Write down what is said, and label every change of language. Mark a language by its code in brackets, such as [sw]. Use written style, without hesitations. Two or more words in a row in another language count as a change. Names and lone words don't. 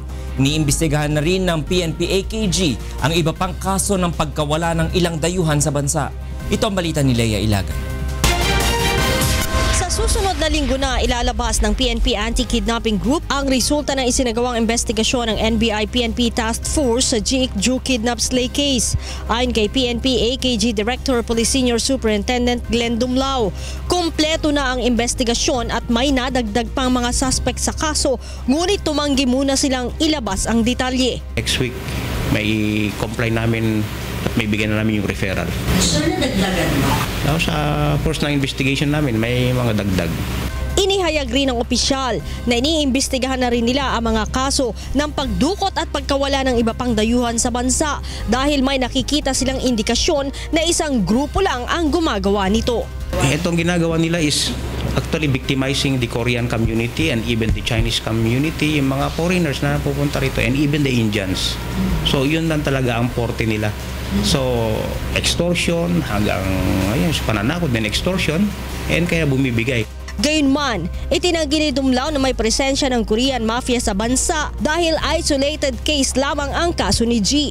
[tl] Iniimbestigahan na rin ng PNP-AKG ang iba pang kaso ng pagkawala ng ilang dayuhan sa bansa. Ito ang balita ni Leia Ilagan. Sa susunod na linggo na ilalabas ng PNP Anti-Kidnapping Group ang resulta ng isinagawang investigasyon ng NBI-PNP Task Force sa Ji Ik-ju [en] kidnap slay case. [tl] Ayon kay PNP AKG Director Police Senior Superintendent Glenn Dumlao, kumpleto na ang investigasyon at may nadagdag pang mga suspect sa kaso, ngunit tumanggi muna silang ilabas ang detalye. [en] Next week [tl] may comply namin at may bigyan na namin yung referral. So, nadagdagan mo? Sa first na investigation namin, may mga dagdag. Inihayag rin ng opisyal na iniimbestigahan na rin nila ang mga kaso ng pagdukot at pagkawala ng iba pang dayuhan sa bansa dahil may nakikita silang indikasyon na isang grupo lang ang gumagawa nito. Itong ginagawa nila [en] is actually victimizing the Korean community and even the Chinese community, [tl] yung mga foreigners na pupunta rito [en] and even the Indians. [tl] So yun lang talaga ang forte nila. So extortion hanggang ayun, pananakot din extortion and kaya bumibigay. Gayunman, itinanggi ni Dumlao na may presensya ng [en] Korean mafia [tl] sa bansa dahil [en] isolated case [tl] lamang ang kaso ni Ji.